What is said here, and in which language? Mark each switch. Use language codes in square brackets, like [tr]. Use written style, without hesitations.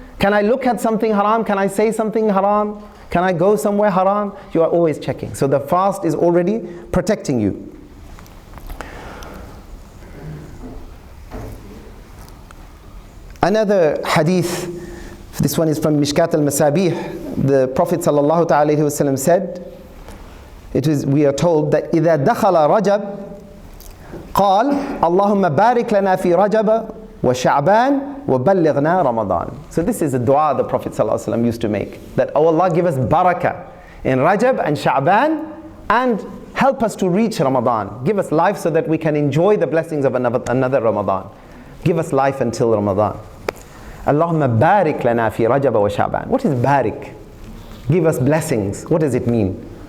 [en] Can I look at something haram? Can I say something haram? Can I go somewhere haram? You are always checking. So the fast is already protecting you. Another hadith, this one is from Mishkat al-Masabih. The Prophet ﷺ said, we are told that [ar] إِذَا دَخَلَ رَجَبْ قال اللهم بارك لنا في رجب وشعبان وبلغنا رمضان. [en] So this is a dua the Prophet ﷺ used to make, that oh Allah, give us barakah in Rajab and Sha'ban and help us to reach Ramadan. Give us life so that we can enjoy the blessings of another Ramadan. Give us life until Ramadan. [ar] Allahumma barik lana fi Rajab wa Sha'ban. [en] What is barik? Give us blessings. What does it mean?